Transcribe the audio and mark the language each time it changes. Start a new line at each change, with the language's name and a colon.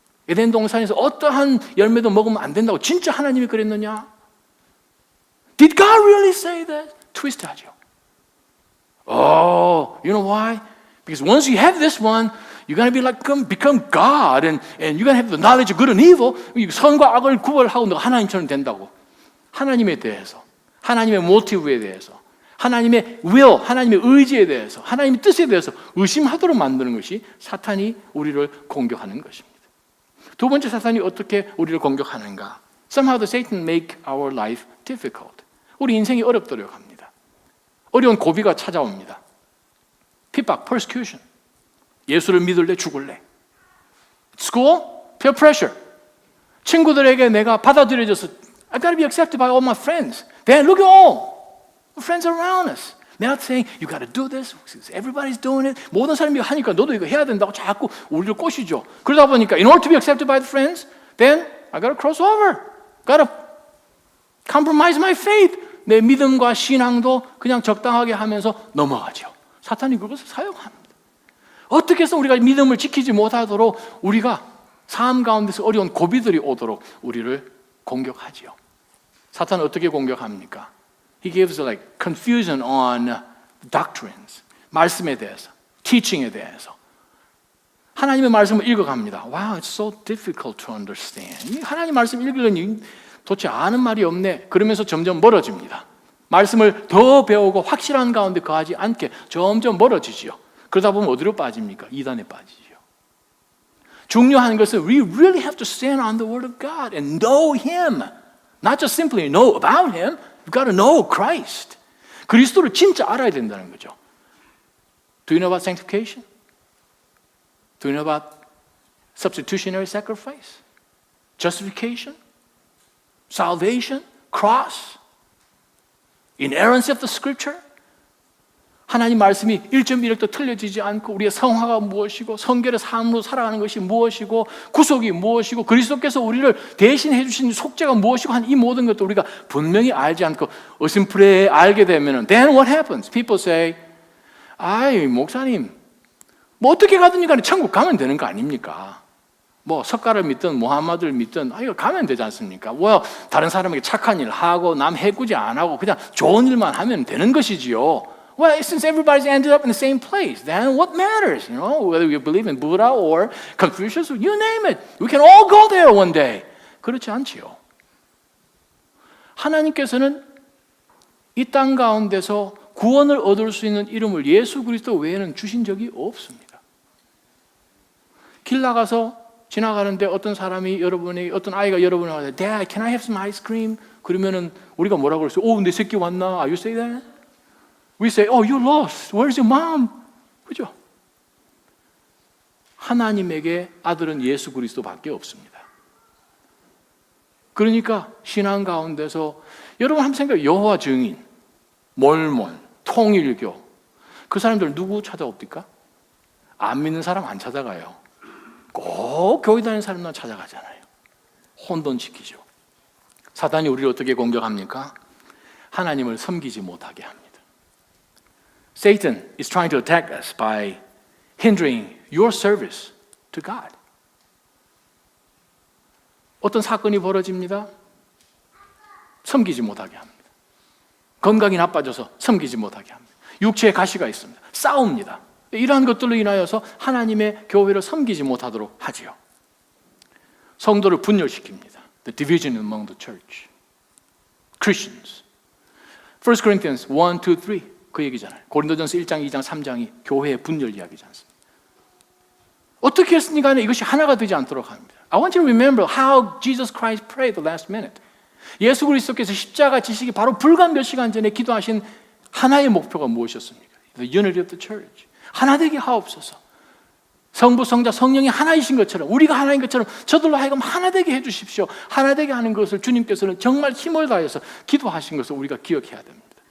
Korean: 에덴 동산에서 어떠한 열매도 먹으면 안 된다고 진짜 하나님이 그랬느냐?
English: Did God really say that?
Korean: 트위스트하죠.
English: Oh, you know why? Because once you have this one, you're going to be like become God, and you're going to have the knowledge of good and evil.
Korean: 선과 악을 구별하고 너가 하나님처럼 된다고. 하나님에 대해서, 하나님의 모티브에 대해서, 하나님의 will, 하나님의 의지에 대해서, 하나님의 뜻에 대해서 의심하도록 만드는 것이 사탄이 우리를 공격하는 것입니다. 두 번째, 사탄이 어떻게 우리를 공격하는가?
English: Somehow the Satan make our life difficult.
Korean: 우리 인생이 어렵도록 합니다. 어려운 고비가 찾아옵니다. 핍박, persecution. 예수를 믿을래, 죽을래.
English: School, peer pressure.
Korean: 친구들에게 내가 받아들여져서
English: I gotta be accepted by all my friends. Then look at all the friends around us. They're not saying you gotta do this. Everybody's doing it.
Korean: 모든 사람이 하니까 너도 이거 해야 된다고 자꾸 우리를 꼬시죠. 그러다 보니까
English: in order to be accepted by the friends, then I gotta cross over. Gotta compromise my faith.
Korean: 내 믿음과 신앙도 그냥 적당하게 하면서 넘어가죠. 사탄이 그것을 사용합니다. 어떻게 해서 우리가 믿음을 지키지 못하도록 우리가 삶 가운데서 어려운 고비들이 오도록 우리를 공격하지요. 사탄은 어떻게 공격합니까?
English: He gives like confusion on doctrines.
Korean: 말씀에 대해서, teaching에 대해서. 하나님의 말씀을 읽어갑니다.
English: Wow, it's so difficult to understand.
Korean: 하나님 말씀 읽으려니 도대체 아는 말이 없네. 그러면서 점점 멀어집니다. 말씀을 더 배우고 확실한 가운데 거하지 않게 점점 멀어지지요. 그러다 보면 어디로 빠집니까? 이단에 빠지죠. 중요한 것은
English: we really have to stand on the Word of God and know Him. Not just simply know about Him. You've got to know Christ.
Korean: 그리스도를 진짜 알아야 된다는 거죠.
English: Do you know about sanctification? Do you know about substitutionary sacrifice? Justification? Salvation? Cross? Inerrancy of the Scripture?
Korean: 하나님 말씀이 1.1획도 틀려지지 않고 우리의 성화가 무엇이고 성결의 삶으로 살아가는 것이 무엇이고 구속이 무엇이고 그리스도께서 우리를 대신해 주신 속죄가 무엇이고 한 이 모든 것도 우리가 분명히 알지 않고 어심프레 알게 되면
English: then what happens? People say,
Korean: 아이, 목사님, 뭐 어떻게 가든지 간에 천국 가면 되는 거 아닙니까? 뭐 석가를 믿든 모함마드를 믿든 이거 가면 되지 않습니까? 뭐 다른 사람에게 착한 일 하고 남 해코지 안 하고 그냥 좋은 일만 하면 되는 것이지요.
English: Well, since everybody's ended up in the same place, then what matters? You know, whether you believe in Buddha or Confucius, you name it. We can all go there one day.
Korean: 그렇지 않지요. 하나님께서는 이 땅 가운데서 구원을 얻을 수 있는 이름을 예수 그리스도 외에는 주신 적이 없습니다. 길 나가서 지나가는데 어떤 사람이 어떤 아이가 여러분에게
English: Dad, can I have some ice cream?
Korean: 그러면은 우리가 뭐라고 그랬어요? 오, 내 새끼 왔나?
English: Are you say that? We say, oh, you're lost. Where's your mom?
Korean: 그죠? 하나님에게 아들은 예수 그리스도밖에 없습니다. 그러니까 신앙 가운데서 여러분 한번 생각해요. 여호와 증인, 몰몬, 통일교 그 사람들 누구 찾아옵니까? 안 믿는 사람 안 찾아가요. 꼭 교회 다니는 사람만 찾아가잖아요. 혼돈시키죠. 사단이 우리를 어떻게 공격합니까? 하나님을 섬기지 못하게 합니다.
English: Satan is trying to attack us by hindering your service to God.
Korean: 어떤 사건이 벌어집니다. 섬기지 못하게 합니다. 건강이 나빠져서 섬기지 못하게 합니다. 육체에 가시가 있습니다. 싸웁니다. 이러한 것들로 인하여서 하나님의 교회를 섬기지 못하도록 하지요. 성도를 분열시킵니다.
English: The division among the church. Christians.
Korean: 1 Corinthians 1, 2, 3 그 얘기잖아요. 고린도전서 1장, 2장, 3장이 교회의 분열 이야기지 않습니까? 어떻게 했으니 간에 이것이 하나가 되지 않도록 합니다.
English: I want you to remember how Jesus Christ prayed the last minute.
Korean: 예수 그리스도께서 십자가 지시기 바로 불과 몇 시간 전에 기도하신 하나의 목표가 무엇이었습니까?
English: The unity of the church.
Korean: 하나 되게 하옵소서. 성부, 성자, 성령이 하나이신 것처럼 우리가 하나인 것처럼 저들로 하여금 하나 되게 해주십시오. 하나 되게 하는 것을 주님께서는 정말 힘을 다해서 기도하신 것을 우리가 기억해야 됩니다.